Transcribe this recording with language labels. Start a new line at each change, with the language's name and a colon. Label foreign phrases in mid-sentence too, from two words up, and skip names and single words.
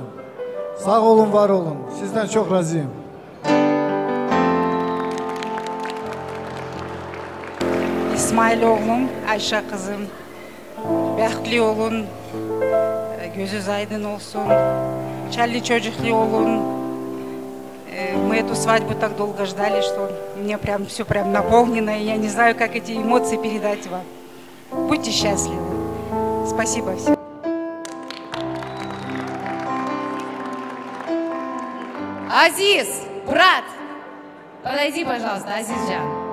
Turkish: Sağ olun, var olun, sizden çok razıyım. İsmail oğlum, Ayşe kızım, Bekli olun, gözünüz aydın olsun, Чарли çocuklu olun.
Russian: Мы эту свадьбу так долго ждали, что мне прям все прям наполнено, и я не знаю, как эти эмоции передать вам. Будьте счастливы. Спасибо всем. Азиз, брат, подойди, пожалуйста, Азизжан.